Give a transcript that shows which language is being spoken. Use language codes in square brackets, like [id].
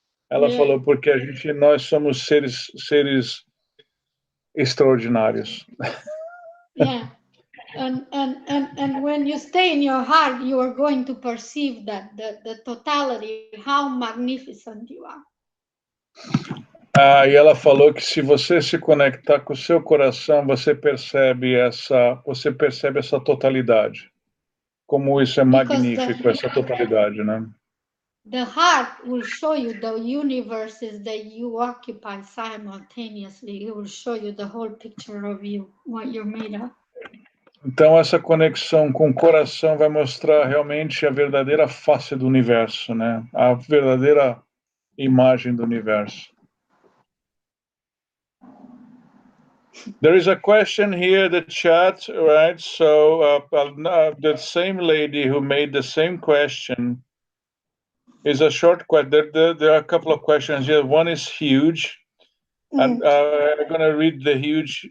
[pt] Ela falou porque nós somos seres extraordinários. [en] Yeah. And when you stay in your heart, you are going to perceive that the totality, how magnificent you are. [pt] E ela falou que se você se conectar com o seu coração, você percebe essa totalidade. Como isso é magnífico, essa totalidade, né? [en] The heart will show you the universes that you occupy simultaneously. It will show you the whole picture of you, what you're made of. [pt] Então essa conexão com o coração vai mostrar realmente a verdadeira face do universo, né? A verdadeira imagem do universo. [en] There is a question here in the chat, right? So the same lady who made the same question is a short question. There are a couple of questions here. One is huge. I'm going to read the huge.